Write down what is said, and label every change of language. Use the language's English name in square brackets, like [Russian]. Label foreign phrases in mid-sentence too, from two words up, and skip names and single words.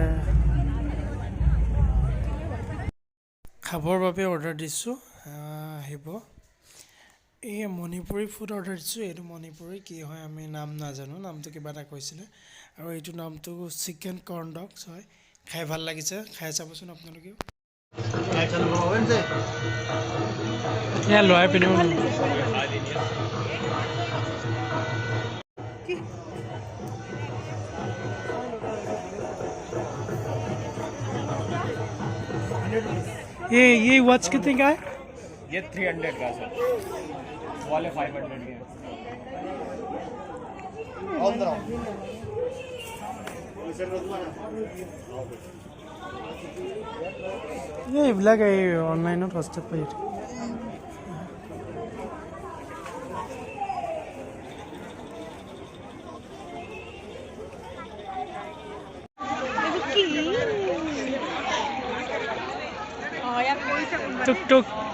[Assamese] খাবৰ বাবে অৰ্ডাৰ দিছোঁ আহিব এই মণিপুৰী ফুড অৰ্ডাৰ দিছোঁ এইটো মণিপুৰী কি হয় আমি নাম নাজানো নামটো কিবা এটা কৈছিলে আৰু এইটো নামটো [English] chicken corn dogs [Assamese] হয় খাই ভাল লাগিছে খাই চাবচোন আপোনালোকেও এয়া লৰাই পিন্ধিব [Hindi] ये वॉच कितने का है ये 300 का सर वाले 500 के [Assamese] ये এইবিলাক এই অনলাইনত হোৱাটছএপ পাই টুক টুক